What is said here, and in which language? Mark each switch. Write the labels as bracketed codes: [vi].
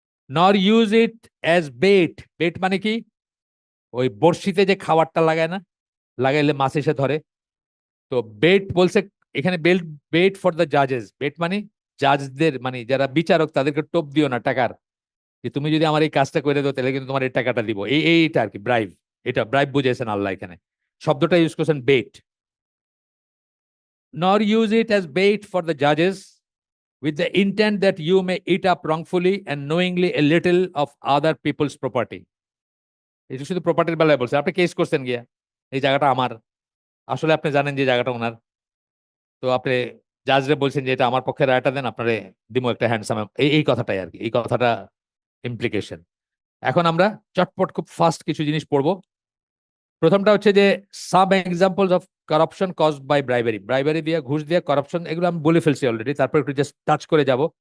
[en] nor use it as bait, [bn] bet মানে কি, ওই বড়শিতে যে খাবারটা লাগায় না, লাগাইলে মাছ এসে ধরে, তো বেট বলছে এখানে, [en] bet for the জাজেস, [bn] বেট মানে জাজদের, মানে যারা বিচারক, তাদেরকে টোপ দিও না টাকার, যে তুমি যদি আমার এই কাজটা করে দাও তাহলে কিন্তু তোমার এই টাকাটা দিব, এইটা আর কি ব্রাইব। এটা ব্রাইব বুঝেছেন আল্লাহ এখানে, শব্দটা ইউজ করছেন bet. [en] nor use it as bait for the judges with the intent that you may eat up wrongfully and knowingly a little of other people's property. [bn] এটা শুধু প্রপার্টির বেলায় বলছে, আপনি কেস করছেন গিয়া, এই জায়গাটা আমার, আসলে আপনি জানেন যে জায়গাটা ওনার, তো আপনি জাজরে বলছেন যে এটা আমার পক্ষে রায়টা দেন, আপনারে দিমো একটা হ্যান্ডসাম, এই কথাটাই আর কি, এই কথাটা ইমপ্লিকেশন। এখন আমরা চটপট খুব ফাস্ট কিছু জিনিস পড়বো। প্রথমটা হচ্ছে যে [en] some examples of corruption caused by bribery, [bn] ব্রাইবারি দিয়ে, ঘুষ দিয়ে করাপশন, এগুলো আমি বলে ফেলছি অলরেডি, তারপর একটু জাস্ট টাচ করে যাব।